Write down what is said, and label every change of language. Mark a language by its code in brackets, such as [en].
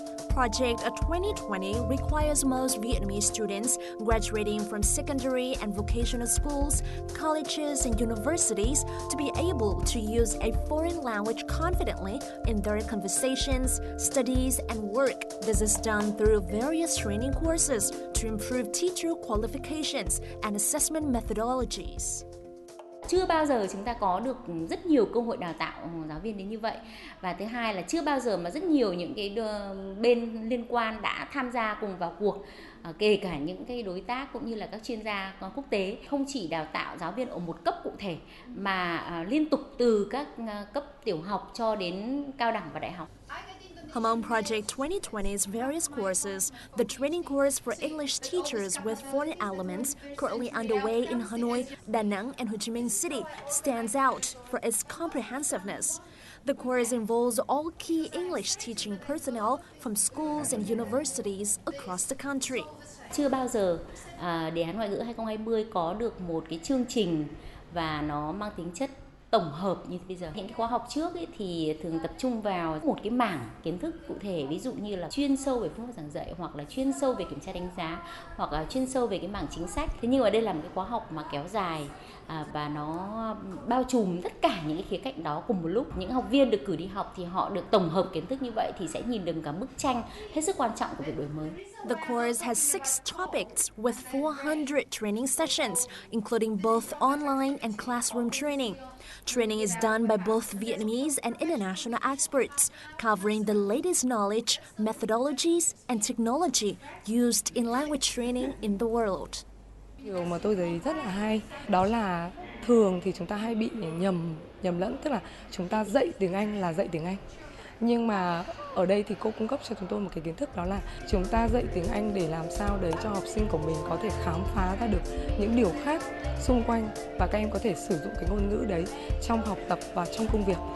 [en] Project 2020 requires most Vietnamese students graduating from secondary and vocational schools, colleges, and universities to be able to use a foreign language confidently in their conversations, studies, and work. This is done through various training courses to improve teacher qualifications and assessment methodologies. [vi] Chưa bao giờ chúng ta có được rất nhiều cơ hội đào tạo giáo viên đến như vậy. Và thứ hai là chưa bao giờ mà rất nhiều những cái bên liên quan đã tham gia cùng vào cuộc, kể cả những cái đối tác cũng như là các chuyên gia quốc tế, không chỉ đào tạo giáo viên ở một cấp cụ thể mà liên tục từ các cấp tiểu học cho đến cao đẳng và đại học. [en] Among Project 2020's various courses, the training course for English teachers with foreign elements currently underway in Hanoi, Da Nang, and Ho Chi Minh City stands out for its comprehensiveness. The course involves all key English teaching personnel from schools and universities across the country. [vi] Chưa bao giờ đề án Ngoại ngữ 2020 có được một cái chương trình và nó mang tính chất tổng hợp như bây giờ. Những cái khóa học trước ấy thì thường tập trung vào một cái mảng kiến thức cụ thể, ví dụ như là chuyên sâu về phương pháp giảng dạy, hoặc là chuyên sâu về kiểm tra đánh giá, hoặc là chuyên sâu về cái mảng chính sách. Thế nhưng mà đây là một cái khóa học mà kéo dài và nó bao trùm tất cả những cái khía cạnh đó cùng một lúc. Những học viên được cử đi học thì họ được tổng hợp kiến thức như vậy thì sẽ nhìn được cả bức tranh hết sức quan trọng của việc đổi mới. [en] The course has 6 topics with 400 training sessions, including both online and classroom training. Training is done by both Vietnamese and international experts, covering the latest knowledge, methodologies, and technology used in language training in the world. [vi] Điều mà tôi thấy rất là hay đó là thường thì chúng ta hay bị nhầm lẫn, tức là chúng ta dạy tiếng Anh là dạy tiếng Anh. Nhưng mà ở đây thì cô cung cấp cho chúng tôi một cái kiến thức, đó là chúng ta dạy tiếng Anh để làm sao đấy cho học sinh của mình có thể khám phá ra được những điều khác xung quanh, và các em có thể sử dụng cái ngôn ngữ đấy trong học tập và trong công việc.